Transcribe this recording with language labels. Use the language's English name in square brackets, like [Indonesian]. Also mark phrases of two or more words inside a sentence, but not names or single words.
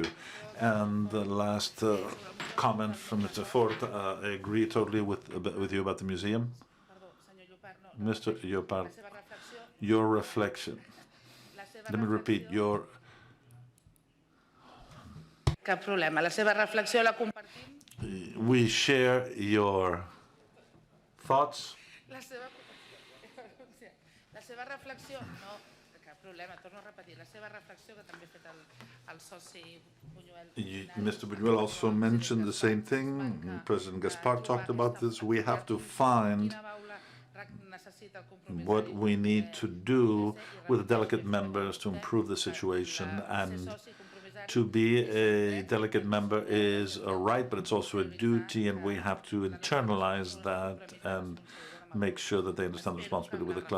[English] And the last comment from Mr. Fort, I agree totally with you about the museum. Mr. Llopart, your reflection. Let me repeat, [Catalan] Cap problema. La seva reflexió la compartim? [English] We share your thoughts. [Catalan] La seva reflexió, no, cap problema, torno a repetir, la seva reflexió que també ha fet el soci Buñuel. [English] Mr. Buñuel also mentioned the same thing. President Gaspar talked about this. We have to find what we need to do with delegate members to improve the situation, and to be a delegate member is a right, but it's also a duty, and we have to internalize that and make sure that they understand the responsibility with the club.